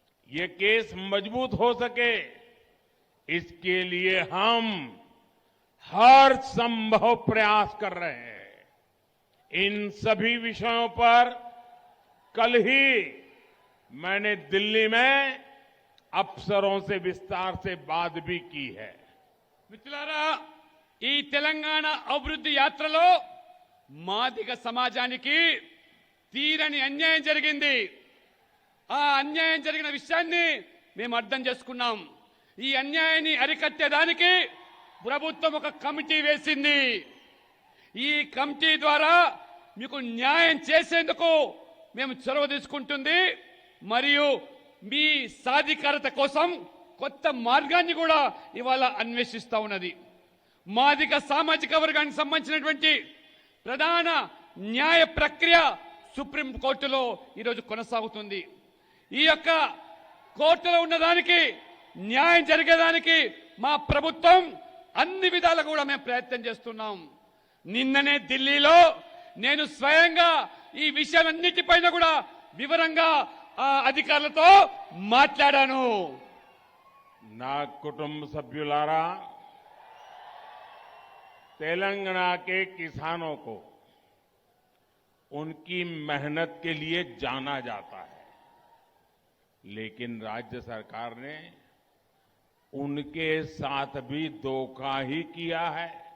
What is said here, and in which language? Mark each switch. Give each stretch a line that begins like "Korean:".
Hindi: ये केस मजबूत हो सके इसके लिए हम हर संभव प्रयास कर रहे हैं. इन सभी विषयों पर कल ही मैंने दिल्ली में अफसरों से विस्तार से बात भी की है.
Telugu: మిత్రులారా, ఈ తెలంగాణ అభివృద్ధి యాత్రలో మాదిగ సమాజానికి తీరని అన్యాయం జరిగింది. ఆ అన్యాయం జరిగిన విషయాన్ని మేము అర్థం చేసుకున్నాం. ఈ అన్యాయాన్ని అరికట్టేదానికి ప్రభుత్వం ఒక కమిటీ వేసింది. ఈ కమిటీ ద్వారా మీకు న్యాయం చేసేందుకు మేము చొరవ తీసుకుంటుంది మరియు మీ సాధికారత కోసం కొత్త మార్గాన్ని కూడా ఇవాళ అన్వేషిస్తా ఉన్నది. మాదిగ సామాజిక వర్గానికి సంబంధించినటువంటి ప్రధాన న్యాయ ప్రక్రియ సుప్రీం కోర్టులో ఈరోజు కొనసాగుతుంది. ఈ యొక్క కోర్టులో ఉన్నదానికి న్యాయం జరిగేదానికి మా ప్రభుత్వం అన్ని విధాలుగా కూడా మేము ప్రయత్నం చేస్తున్నాం. నిన్ననే ఢిల్లీలో నేను స్వయంగా ఈ విషయాలన్నిటిపైన కూడా వివరంగా అధికారులతో మాట్లాడాను. నా కుటుంబ సభ్యులారా,
Hindi: तेलंगाना के किसानों को उनकी मेहनत के लिए जाना जाता है, लेकिन राज्य सरकार ने उनके साथ भी धोखा ही किया है.